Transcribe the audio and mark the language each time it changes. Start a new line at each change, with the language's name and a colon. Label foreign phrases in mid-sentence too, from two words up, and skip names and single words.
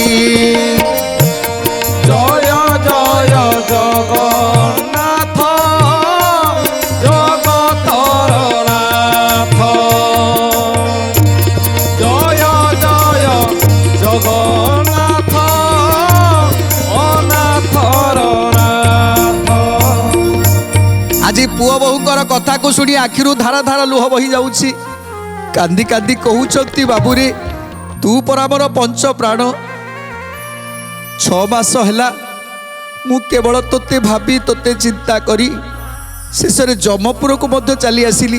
Odia: ଜୟ ଜୟ ଜଗନ୍ନାଥ ଜଗତର ନାଥ ଜୟ ଜୟ ଜଗନ୍ନାଥ ଅନାଥର ନାଥ ଆଜି ପୁଅ ବୋହୂଙ୍କର କଥାକୁ ଶୁଣି ଆଖିରୁ ଧାର ଧାର ଲୁହ ବହି ଯାଉଛି। କାନ୍ଦି କାନ୍ଦି କହୁଛନ୍ତି ବାବୁରେ ତୁ ପରା ମୋର ପଞ୍ଚ ପ୍ରାଣ। 6 ମାସ ହେଲା ମୁଁ କେବଳ ତୋତେ ଭାବି ତୋତେ ଚିନ୍ତା କରି ଶେଷରେ ଯମପୁରକୁ ମଧ୍ୟ ଚାଲି ଆସିଲି।